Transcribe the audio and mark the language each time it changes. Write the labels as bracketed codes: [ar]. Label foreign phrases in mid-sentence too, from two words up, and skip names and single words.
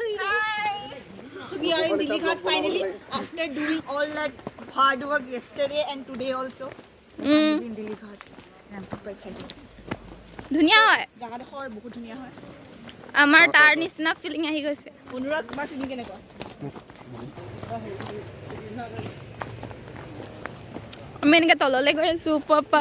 [en] So we are in Delhi Ghat finally after doing all that hard work yesterday and today also. In Delhi Ghat. I'm super excited. [as] ধুনীয়া হয় জাগাডোখৰ বহুত ধুনীয়া হয় আমাৰ তাৰ নিচিনা ফিলিং আহি গৈছে অনুৰাগ তোমাৰ ফিলিং কেনেকুৱা আমি এনেকৈ তললৈ গৈ আছো পাপা